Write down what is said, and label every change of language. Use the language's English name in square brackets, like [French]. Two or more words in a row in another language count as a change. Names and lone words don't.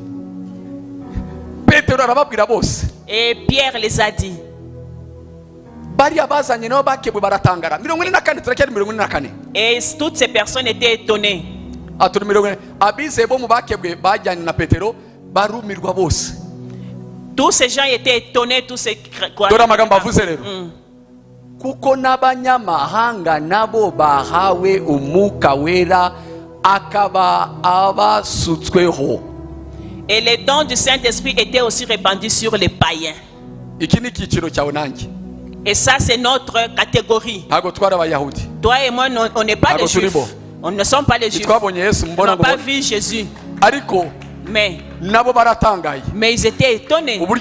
[French] Et Pierre les a dit. Et toutes ces personnes étaient étonnées. Tous ces gens étaient étonnés, tous ces [Kinyarwanda] kuko n'abanyamahanga nabo bahawe umwuka wera akaba abasutsweho. [French] Et les dons du Saint-Esprit étaient aussi répandus sur les païens. Et ça c'est notre catégorie. Toi et moi on n'est pas les Juifs. On ne sommes pas les Juifs. On n'a pas vu Jésus. Mais ils étaient étonnés.